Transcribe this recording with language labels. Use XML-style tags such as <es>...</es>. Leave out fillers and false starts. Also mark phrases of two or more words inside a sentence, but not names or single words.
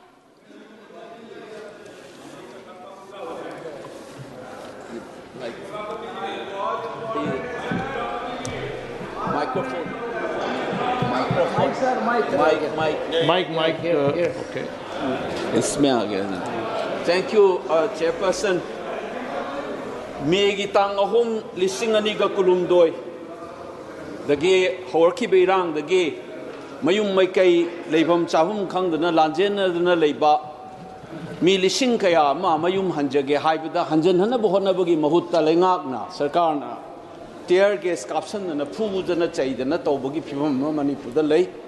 <en>Mike okay,</en> <hi>इसमें आ गया।</hi> <en>thank you chairperson.</en> <mni>मेगी तांग अहुम लिसिंग अनिगा कुलुमदोय दगे हौरखिबे इरांग दगे मयुम मैकई लेबम चाहुम खंगदना लांजेनदना लेबा मी लिसिंग कया मा मयुम हंजगे हाइबदा हंजन हनब होनबगी महुत्ता लेंगाकना सरकारना टियर गैस काप्सनना फुबुदना चाइदना तौबगी फिबम मणिपुरदा लई।</mni>